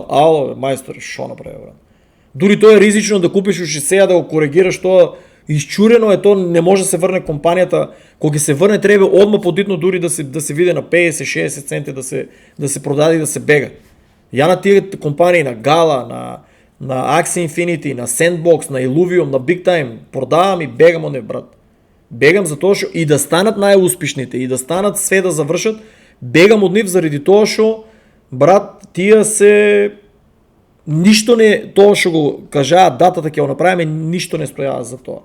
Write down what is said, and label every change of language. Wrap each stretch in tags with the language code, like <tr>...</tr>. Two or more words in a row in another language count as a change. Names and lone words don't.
<mk>Ало, мајстор, шо направи, брат? Дури тоа е ризично да купиш уште сега да го коригираш тоа. Исчурено е тоа, не може да се врне компанијата. Кога ќе се врне треба одма подитно дури да се види на 50-60 центи да се продаде и да се бега. Ја на тие компании, на Gala, на Axie Infinity, на Sandbox, на Illuvium, на Big Time, продавам и бегам од нив, брат. Бегам за тоа што и да станат најуспешните и да станат све да завршат, бегам од нив заради тоа што брат, тие се ништо не, тоа што го кажаат датата ќе го направиме, ништо не стојава за тоа.</mk>